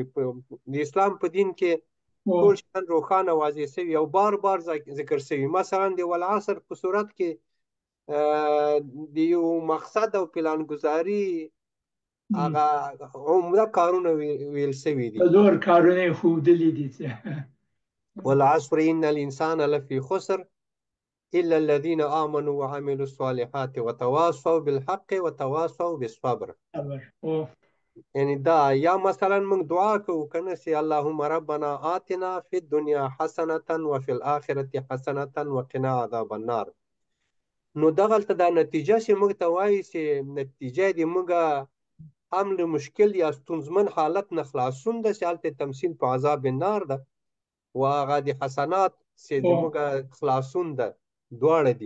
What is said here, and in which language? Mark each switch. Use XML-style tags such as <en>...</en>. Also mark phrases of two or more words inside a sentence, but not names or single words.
<ps>د اسلام په دین کې ټول شیان روښانه واضح شوي او بار بار ذکر شوي. مثلا د والعصر په صورت کې د یو مقصد او پلانګذاري هغه عمده کارونه ویل شوي دي، څلور کارونه یې ښودلي دي چې</ps> <ar>والعصر ان الانسان لفی خسر الا الذين امنوا وعملوا الصالحات وتواصوا بالحق وتواصوا بالصبر.</ar> <ps>یعنی دا یا مثلا موږ دعا کوو کنه چې</ps> <ar>اللهم ربنا آتنا فی الدنیا حسنه وفي الاخره حسنه وقنا عذاب النار.</ar> <ps>نو دغلته دا نتیجه چې موږ ته وایي چې نتیجه دې موږ هم له مشکل یا ستونزمن حالت نه خلاصون ده چې هلته تمثیل په</ps> <ar>عذاب النار</ar> <ps>ده، و هغه د حسنات چې د موږ خلاصون ده، دواړه دي.</ps>